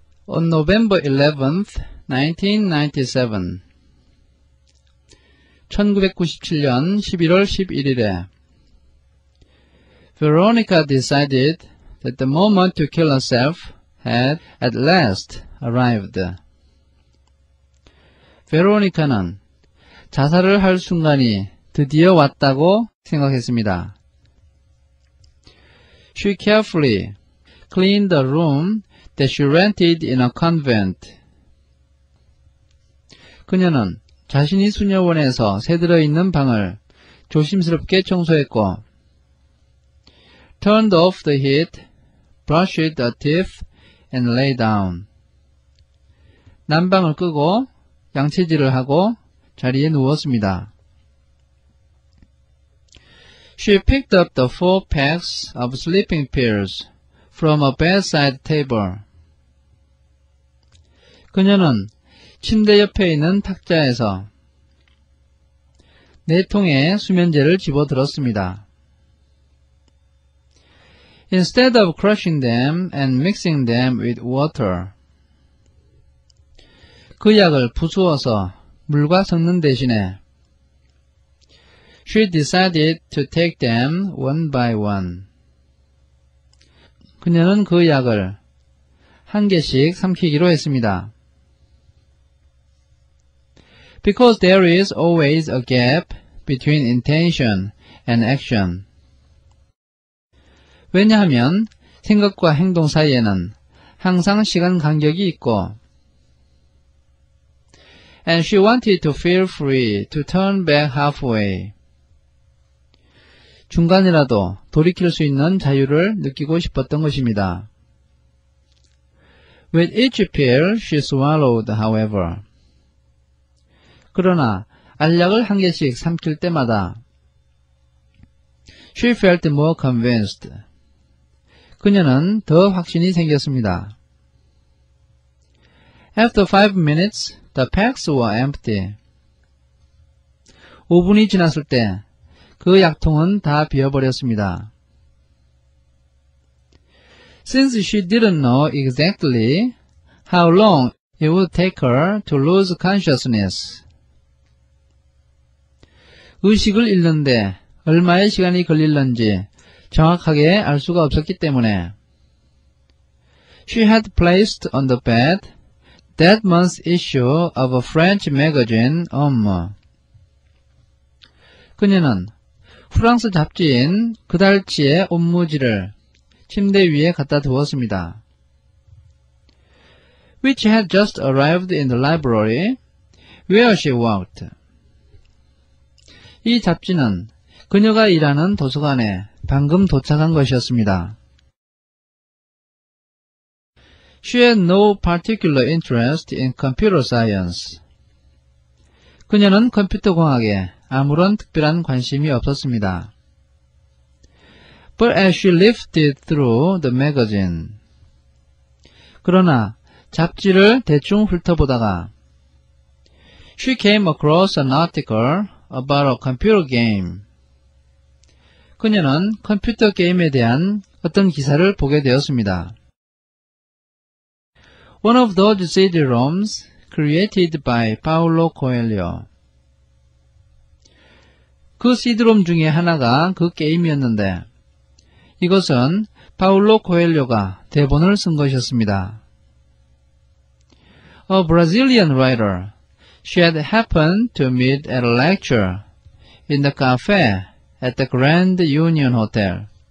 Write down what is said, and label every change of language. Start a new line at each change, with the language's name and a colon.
English: On November 11th, 1997
Korean: 1997년 11월 11일에
English: Veronica decided that the moment to kill herself had at last arrived.
Korean: 베로니카는 자살을 할 순간이 드디어 왔다고 생각했습니다.
English: She carefully cleaned the room that she rented in a convent.
Korean: 그녀는 자신이 수녀원에서 새들어 있는 방을 조심스럽게 청소했고
English: turned off the heat, brushed her teeth, and lay down.
Korean: 난방을 끄고 양치질을 하고 자리에 누웠습니다.
English: She picked up the 4 packs of sleeping pills from a bedside table.
Korean: 그녀는 침대 옆에 있는 탁자에서 4통의 수면제를 집어들었습니다.
English: Instead of crushing them and mixing them with water.
Korean: 그 약을 부수어서 물과 섞는 대신에
English: She decided to take them one by one.
Korean: 그녀는 그 약을 한 개씩 삼키기로 했습니다.
English: Because there is always a gap between intention and action.
Korean: 왜냐하면 생각과 행동 사이에는 항상 시간 간격이 있고
English: And she wanted to feel free to turn back halfway.
Korean: 중간이라도 돌이킬 수 있는 자유를 느끼고 싶었던 것입니다.
English: With each pill she swallowed, however.
Korean: 그러나 알약을 한 개씩 삼킬 때마다
English: She felt more convinced.
Korean: 그녀는 더 확신이 생겼습니다.
English: After 5 minutes, the packs were empty.
Korean: 5분이 지났을 때 그 약통은 다 비어버렸습니다.
English: Since she didn't know exactly how long it would take her to lose consciousness.
Korean: 의식을 잃는데 얼마의 시간이 걸릴는지 정확하게 알 수가 없었기 때문에
English: She had placed on the bed that month's issue of a French magazine, Homme.
Korean: 그녀는 프랑스 잡지인 그달치의 옴무지를 침대 위에 갖다 두었습니다.
English: Which had just arrived in the library where she worked.
Korean: 이 잡지는 그녀가 일하는 도서관에 방금 도착한 것이었습니다.
English: She had no particular interest in computer science.
Korean: 그녀는 컴퓨터 공학에 아무런 특별한 관심이 없었습니다.
English: But as she lifted through the magazine.
Korean: 그러나 잡지를 대충 훑어보다가
English: She came across an article about a computer game.
Korean: 그녀는 컴퓨터 게임에 대한 어떤 기사를 보게 되었습니다.
English: One of those CD-ROMs created by Paulo Coelho.
Korean: 그 CD-ROM 중에 하나가 그 게임이었는데 이것은 파울로 코엘료가 대본을 쓴 것이었습니다.
English: A Brazilian writer, she had happened to meet at a lecture in the cafe at the Grand Union Hotel.